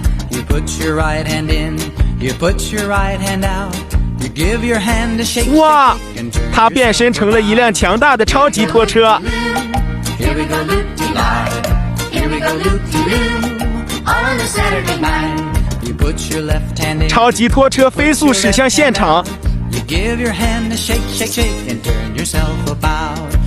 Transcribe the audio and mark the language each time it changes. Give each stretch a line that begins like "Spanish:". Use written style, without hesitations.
English: You put your right hand in, you put your right hand out, you give your hand a shake. 哇！
Chinese: 它变身成了一辆强大的超级拖车。
English: Here we go, loop-de-lie. Here we go, loop-de-loo. On a Saturday night, you put your left hand in.
Chinese: 超级拖车飞速驶向现场。
English: You give your hand a shake, shake, shake, and turn yourself about.